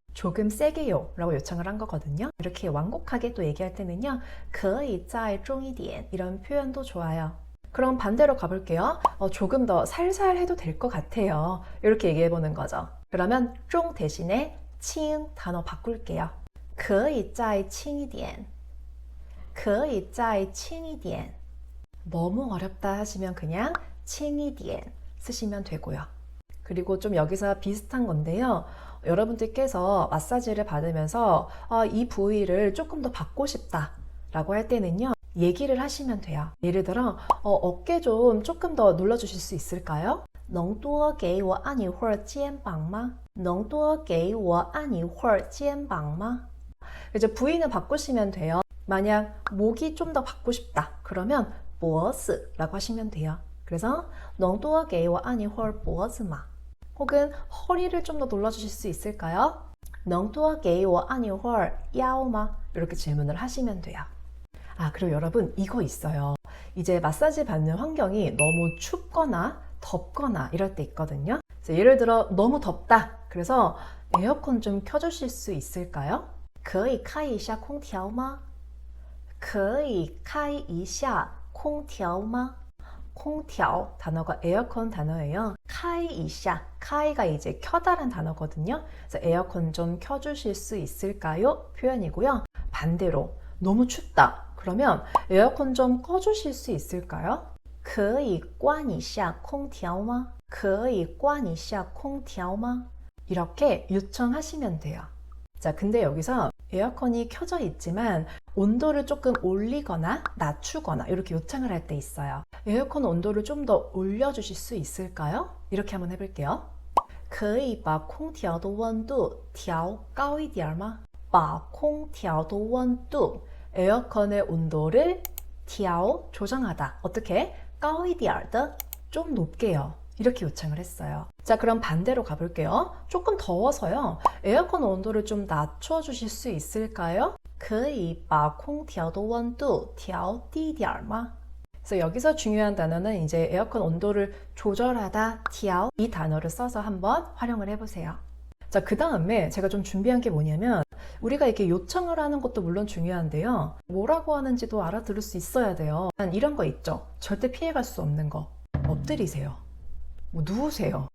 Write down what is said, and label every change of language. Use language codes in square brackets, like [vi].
[ko] 조금 세게요 라고 요청을 한 거거든요. 이렇게 완곡하게 또 얘기할 때는요 [zh] 可以再重一点 [ko] 이런 표현도 좋아요. 그럼 반대로 가볼게요. 조금 더 살살 해도 될 것 같아요 이렇게 얘기해 보는 거죠. 그러면 重 대신에 轻 단어 바꿀게요. [zh] 可以再轻一点可以再轻一点 [ko] 너무 어렵다 하시면 그냥 [zh] 轻一点 [ko] 쓰시면 되고요. 그리고 좀 여기서 비슷한 건데요. 여러분들께서 마사지를 받으면서 이 부위를 조금 더 받고 싶다 라고 할 때는요. 얘기를 하시면 돼요. 예를 들어 어깨 좀 조금 더 눌러주실 수 있을까요? [zh] 能多给我按一会儿肩膀吗?能多给我按一会儿肩膀吗? [ko] 이제 부위는 바꾸시면 돼요. 만약 목이 좀 더 받고 싶다 그러면 脖子 라고 하시면 돼요. [zh] 그래서 能多给我按一会儿脖子吗? [ko] 혹은 허리를 좀 더 눌러주실 수 있을까요? [zh] 能多给我按一会儿腰吗? [ko] 이렇게 질문을 하시면 돼요. 그리고 여러분 이거 있어요. 이제 마사지 받는 환경이 너무 춥거나 덥거나 이럴 때 있거든요. 예를 들어 너무 덥다. 그래서 에어컨 좀 켜주실 수 있을까요? [zh] 可以开一下空调吗?可以开一下空调吗? [ko] 空调 단어가 에어컨 단어예요. 开一下 카이가 이제 켜다란 단어거든요. 그래서 에어컨 좀 켜주실 수 있을까요? 표현이고요. 반대로 너무 춥다. 그러면 에어컨 좀 꺼주실 수 있을까요? [zh] 可以关一下空调吗?可以关一下空调吗? [ko] 이렇게 요청하시면 돼요. 자, 근데 여기서 에어컨이 켜져 있지만 온도를 조금 올리거나 낮추거나 이렇게 요청을 할 때 있어요. 에어컨 온도를 좀 더 올려주실 수 있을까요? 이렇게 한번 해볼게요. [zh] 可以把空调的温度调高一点吗? 把空调的温度 [ko] 에어컨의 온도를 调 조정하다. 어떻게? [zh] 高一点的 [ko] 좀 높게요. 이렇게 요청을 했어요. 자, 그럼 반대로 가볼게요. 조금 더워서요. 에어컨 온도를 좀 낮춰주실 수 있을까요? [zh] 可以把空调的温度调低点吗? [ko] 그래서 여기서 중요한 단어는 이제 에어컨 온도를 조절하다, 调 이 단어를 써서 한번 활용을 해보세요. 자, 그 다음에 제가 좀 준비한 게 뭐냐면 우리가 이렇게 요청을 하는 것도 물론 중요한데요. 뭐라고 하는지도 알아들을 수 있어야 돼요. 이런 거 있죠. 절대 피해갈 수 없는 거. 엎드리세요. 뭐 누우세요.